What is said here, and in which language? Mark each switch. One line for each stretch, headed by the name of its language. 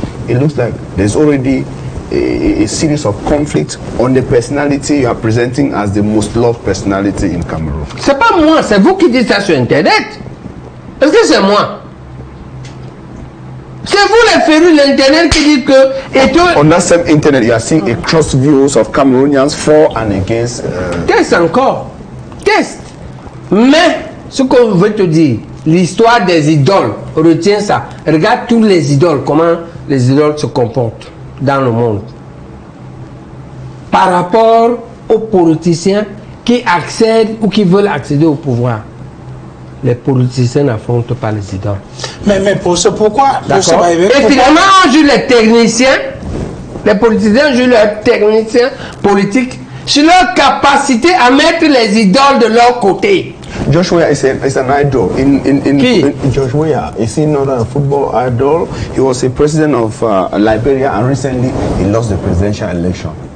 English: It looks like there's already a series of conflicts on the personality you are presenting as the most loved personality in Cameroon.
French: C'est pas moi, c'est vous qui dites ça sur Internet. Est-ce que c'est moi? C'est vous les férus de l'Internet qui dites que...
English: On that same Internet, you are seeing a cross views of Cameroonians for and against...
French: Test encore. Test. Mais, ce qu'on veut te dire, l'histoire des idoles, retiens ça. Regarde tous les idoles, comment les idoles se comportent dans le monde. Par rapport aux politiciens qui accèdent ou qui veulent accéder au pouvoir. Les politiciens n'affrontent pas les idoles. Mais pour ce pourquoi? Et finalement, on joue les techniciens. Les politiciens jouent leurs techniciens politiques sur leur capacité à mettre les idoles de leur côté.
English: Joshua is an idol. Joshua, is he not a football idol? He was a president of Liberia and recently he lost the presidential election.